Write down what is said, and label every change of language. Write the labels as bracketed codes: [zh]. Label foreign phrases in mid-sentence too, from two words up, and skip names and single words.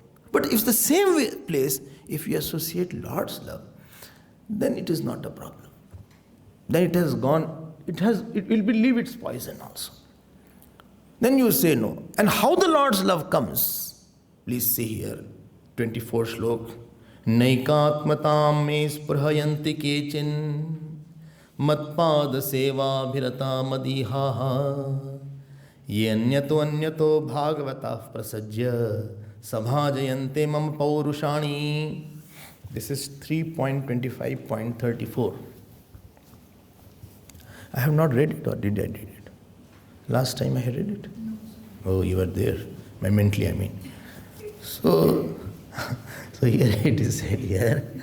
[en] But if the same place, if you associate Lord's love, then it is not a problem. Then it has gone, it will leave its poison also. Then you say no. And how the Lord's love comes? Please see here, 24 shlok. [sa] Naikatmatam me sprhayanti kechin matpad seva bhirata madihaha yenyato bhagavata prasajya sabhajayante mam paurushani. [en] This is 3.25.34. I have not read it, or did I read it? Last time I had read it? Oh, you were there. Mentally, I mean. So here it is said here.